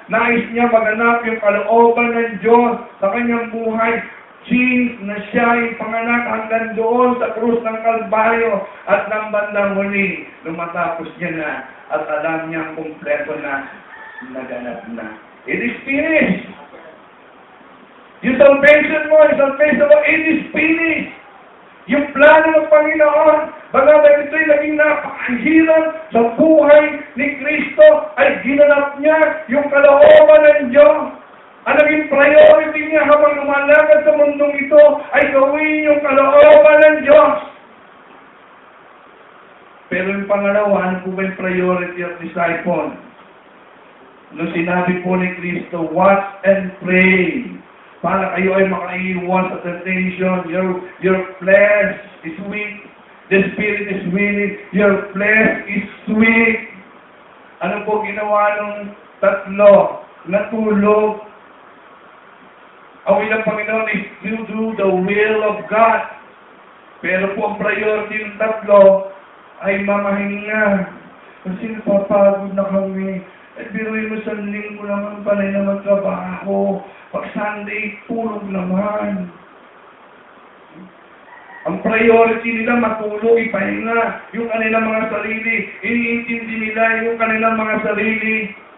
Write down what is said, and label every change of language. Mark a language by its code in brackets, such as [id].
[tl] Nais niya maganap yung kalooban ng Diyos sa kanyang buhay. Since na siya ay panganak hanggang doon sa krus ng Kalbaryo at ng bandang huli, lumatapos niya na at alam niyang kumpleto na naganap na. [en] It is finished! [tl] Yung salvation mo, [en] it is finished! [tl] Yung plano ng Panginoon, bagamat ito'y naging napakahirap sa buhay ni Kristo, ay ginanap niya yung kalooban ng Diyos. Ang naging priority niya habang lumalakad sa mundong ito ay gawin yung kalooban ng Diyos. Pero yung pangalawa, ano po ba yung priority of disciple? Nung sinabi po ni Kristo, [en] watch and pray. [tl] Para kayo ay makaiwan sa temptation. [en] Your flesh is weak. The spirit is willing. Your flesh is weak. [tl] Ano po ginawa nung tatlo? Natulog. Ang ilang Panginoon [en] is to do the will of God. [tl] Pero po ang priority ng tatlo ay mamahinga. Kasi napapagod na kami. At biruin mo sa linggo naman panay na magtrabaho. Pag Sunday, tulog naman. Ang priority nila matulog, ipahinga. Yung kanilang mga sarili, iniintindi nila yung kanilang mga sarili.